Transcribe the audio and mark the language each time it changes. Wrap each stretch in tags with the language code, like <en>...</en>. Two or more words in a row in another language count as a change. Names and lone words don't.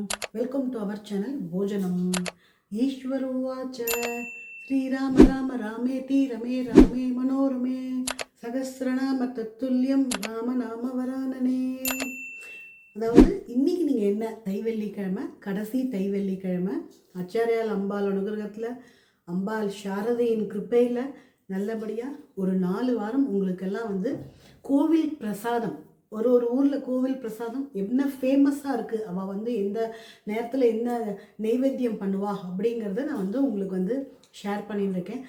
<en>Welcome to our channel Bhojanam.</en> <sa>ईश्वरोवाच श्रीराम राम रामेति रमे रामे मनोरमे सहस्रनाम तत्तुल्यं राम नाम वरानने.</sa> <ta>அதாவது இன்னைக்கு நீங்கள் என்ன தைவெள்ளிக்கிழமை கடைசி தைவெள்ளிக்கிழமை ஆச்சாரியால் அம்பாள் அனுகிரகத்தில் அம்பாள் சாரதையின் கிருப்பையில் நல்லபடியாக ஒரு 4 வாரம் உங்களுக்கெல்லாம் கோவில் பிரசாதம் ஒரு ஊரில் கோவில் பிரசாதம் என்ன ஃபேமஸாக இருக்குது அவள் எந்த நேரத்தில் என்ன நைவேத்தியம் பண்ணுவா அப்படிங்கிறத நான் உங்களுக்கு ஷேர் பண்ணியிருக்கேன்.</ta>